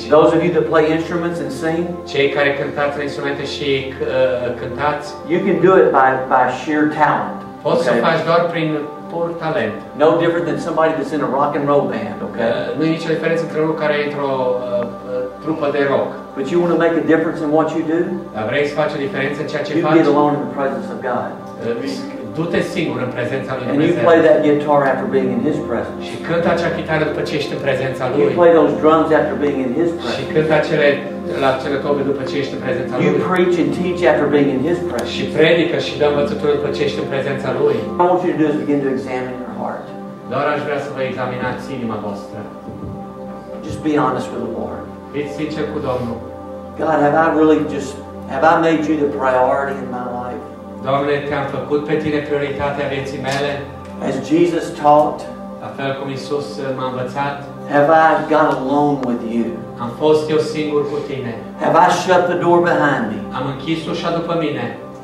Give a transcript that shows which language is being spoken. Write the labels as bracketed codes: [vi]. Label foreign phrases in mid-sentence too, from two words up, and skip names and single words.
[en] Those of you that play instruments and sing, [ro] cei care cântați la instrumente și cântați, [en] you can do it by sheer talent. [ro] Poți să faci doar prin pur talent. [en] No different than somebody that's in a rock and roll band, okay? [ro] Nu e nicio diferență între unul care e într-o trupă de rock. [en] But you want to make a difference in what you do? [ro] Dar vrei să faci o diferență în ceea ce faci? [en] You get alone in the presence of God. [ro] du-te singur în prezența lui [en] And you [ro] Dumnezeu. [en] play that guitar after being in His presence. [ro] Și cântă acea chitară după ce ești în prezența [en] You [ro] lui. [en] play those drums after being in His [ro] Și [en] presence. [ro] cântă la cele tobe după ce ești în prezența [en] You [ro] lui. [en] preach and teach after being in His [ro] Și [en] presence. [ro] predică și dă învățătură după ce ești în prezența lui. [en] What I want you to do is begin to examine your heart. [ro] Doar aș vrea să vă examinați inima voastră. [en] Just be honest with the Lord. [ro] Fiți sincer cu Domnul. [en] God, have I made you the priority in my life? [ro] Doamne, te-am făcut pe tine prioritatea vieții mele, [en] As Jesus taught, [ro] la fel cum Iisus m-a învățat. [en] have I got alone with you? [ro] Am fost eu singur cu tine. [en] Have I shut the door behind me? [ro] Am închis ușa după mine.